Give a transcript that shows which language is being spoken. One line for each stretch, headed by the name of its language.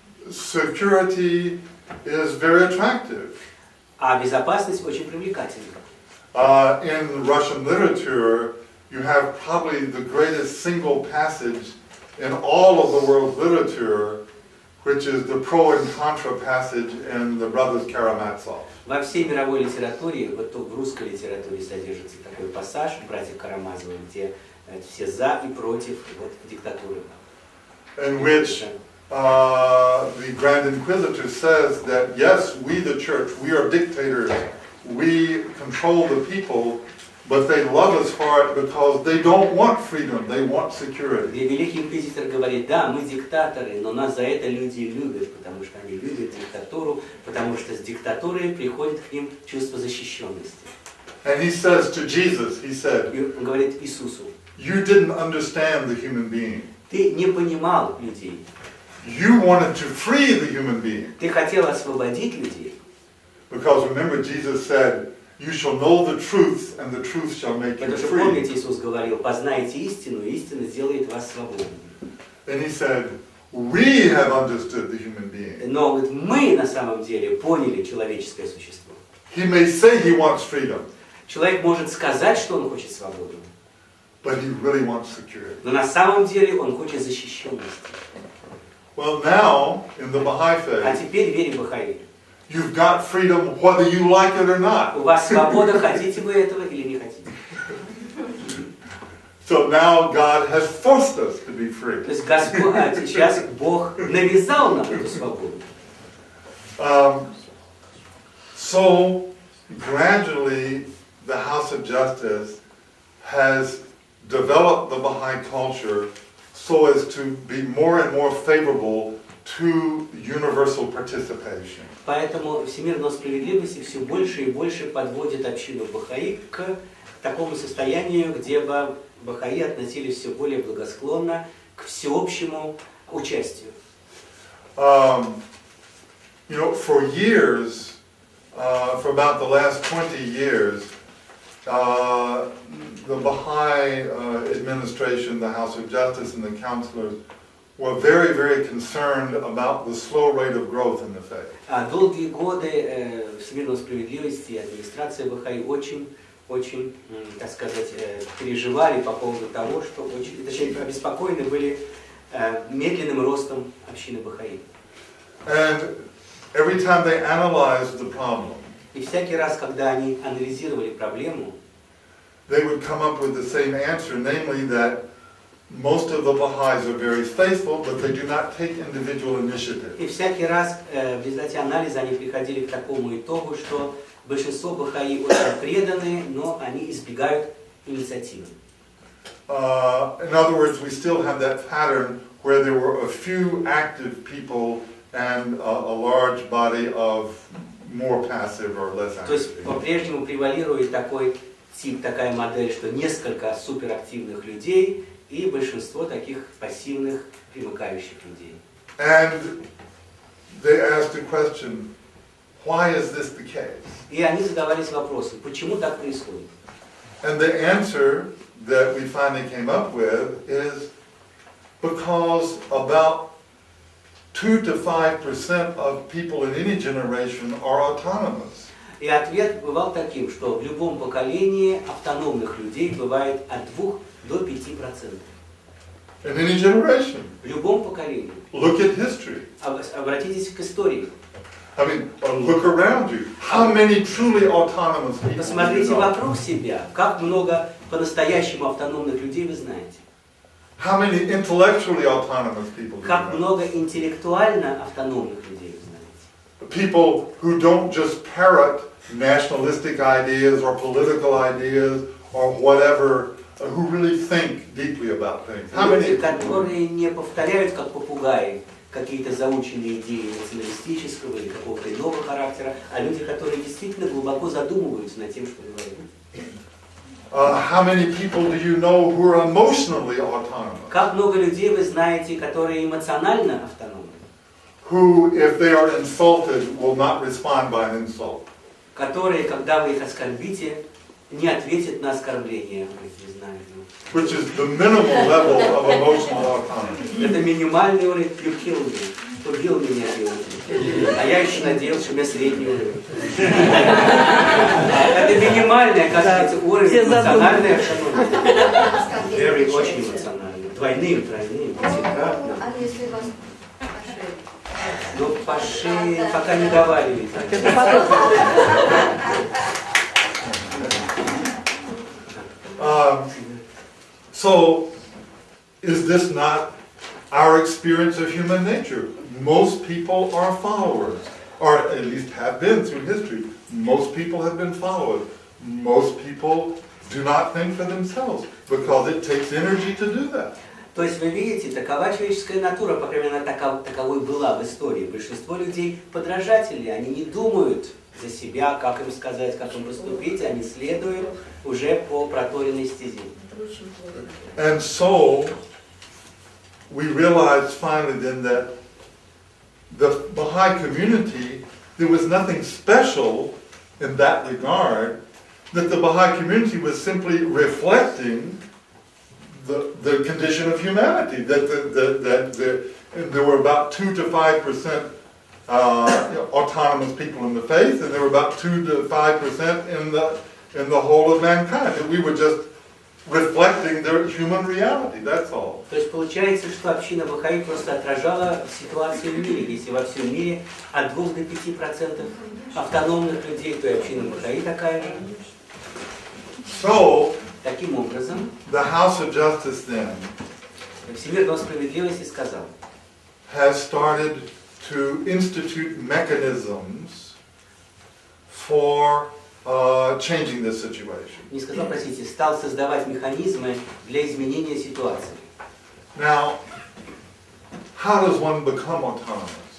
English: Security is very attractive.
Russian: А безопасность очень привлекательна.
English: In Russian literature, you have probably the greatest single passage in all of the world's literature, which is the pro and contra passage in the Brothers Karamazov.
Russian: Во всей мировой литературе, вот в русской литературе содержится такой пассаж братьев Карамазовых, где все за и против вот, диктатуры.
English: In which the Grand Inquisitor says that yes, we the church, we are dictators, we control the people, but they love us for it because they don't want freedom, they want security.
Russian: И Великий Инквизитор говорит, да, мы диктаторы, но нас за это люди любят, потому что они любят диктатуру, потому что с диктатурой приходит к ним чувство защищенности.
English: And he says to Jesus, he said,
Russian: И он говорит Иисусу,
English: you didn't understand the human being.
Russian: ты не понимал людей.
English: You wanted to free the human being.
Russian: Ты хотел освободить людей.
English: Because remember, Jesus said, you shall know the truth, and the truth shall make you
Russian: Потому что,
English: free.
Russian: помните, Иисус говорил, познайте истину, и истина сделает вас свободными.
English: And he said, we have understood the human being.
Russian: Но говорит, мы на самом деле поняли человеческое существо.
English: He may say he wants freedom,
Russian: Человек может сказать, что он хочет свободу,
English: but he really wants security.
Russian: но на самом деле он хочет защищенности.
English: Well, now, in the Baha'i
Russian: А
English: faith,
Russian: теперь в вере Бахаи.
English: you've got freedom whether you like it or
Russian: У
English: not.
Russian: вас свобода, хотите вы этого или не хотите.
English: So now God has forced us to be free.
Russian: То есть сейчас Бог навязал нам эту свободу.
English: So gradually, the House of Justice has developed the Baha'i culture so as to be more and more favorable to universal participation.
Russian: Поэтому всемирная справедливость все больше и больше подводит общину Бахаи к такому состоянию, где бы Бахаи относились все более благосклонно к всеобщему участию.
English: You know, for years, for about the last 20 years, the Baha'i administration, the House of Justice, and the counselors were very, very concerned about the slow rate of growth in the faith.
Russian: Долгие годы всемирной справедливости и администрация Бахаи очень, так сказать, переживали по поводу того, что точнее, обеспокоены были медленным ростом общины Бахаи.
English: And every time they analyzed the problem,
Russian: И всякий раз, когда они анализировали проблему,
English: they would come up with the same answer, namely that most of the Baha'is are very faithful, but they do not take individual initiative.
Russian: И всякий раз в результате анализа они приходили к такому итогу, что большинство бахаи очень преданы, но они избегают инициативы.
English: In other words, we still have that pattern where there were a few active people and a large body of more passive or less active.
Russian: То есть по-прежнему превалирует такой тип, такая модель, что несколько суперактивных людей и большинство таких пассивных, примыкающих людей.
English: And they asked the question, why is this the case?
Russian: И они задавались вопросом, почему так происходит?
English: And the answer that we finally came up with is because about 2 to 5% of people in any generation are autonomous.
Russian: И ответ бывал таким, что в любом поколении автономных людей бывает от 2 до 5%.
English: In any generation.
Russian: В любом поколении.
English: Look at history.
Russian: Обратитесь к истории.
English: I mean, look around you. How many truly autonomous people do you
Russian: Посмотрите
English: know?
Russian: вокруг себя, как много по-настоящему автономных людей вы знаете.
English: How many intellectually autonomous people do you
Russian: Как
English: know?
Russian: много интеллектуально автономных людей вы знаете.
English: People who don't just parrot nationalistic ideas or political ideas or whatever, who really think deeply about things. How
Russian: Люди,
English: many?
Russian: которые не повторяют, как попугаи, какие-то заученные идеи националистического или какого-то иного характера, а люди, которые действительно глубоко задумываются над тем, что говорят.
English: How many people do you know who are emotionally autonomous?
Russian: Как много людей вы знаете, которые эмоционально автономны,
English: Who, if they are insulted, will not respond by an insult?
Russian: которые, когда вы их оскорбите, не ответят на оскорбление. Не знаю.
English: Which is the minimal level of emotional autonomy.
Russian: Это минимальный уровень
English: you kill me.
Russian: Убил меня делать. А я еще надеялся, что у меня средний уровень. Это минимальный, оказывается, уровень эмоциональной автономии.
English: Very,
Russian: очень эмоциональный. Двойным, тройным, пятикратным. А если вас Но по шее пока не давали.
English: So, is this not our experience of human nature? Most people are followers, or at least have been through history. Most people have been followers. Most people do not think for themselves because it takes energy to do that.
Russian: То есть вы видите, такова человеческая натура, по крайней мере, таковой была в истории. Большинство людей подражатели, они не думают за себя, как им сказать, как им поступить, они следуют уже по проторенной стезе.
English: And so, we realized finally then that the Baha'i community, there was nothing special in that regard, that the Baha'i community was simply reflecting the condition of humanity, that there were about 2 to 5% autonomous people in the faith, and there were about 2 to 5% in the whole of mankind. That we were just reflecting their human reality, that's all.
Russian: То есть получается, что община Бахаи просто отражала ситуацию в мире. Если во всем мире от 2 до 5% автономных людей, то и община Бахаи такая же.
English: So,
Russian: Таким образом,
English: the House of Justice then
Russian: Всемирный дом справедливости сказал,
English: has started to institute mechanisms for changing this situation.
Russian: не сказал, простите, стал создавать механизмы для изменения ситуации.
English: Now, how does one become autonomous?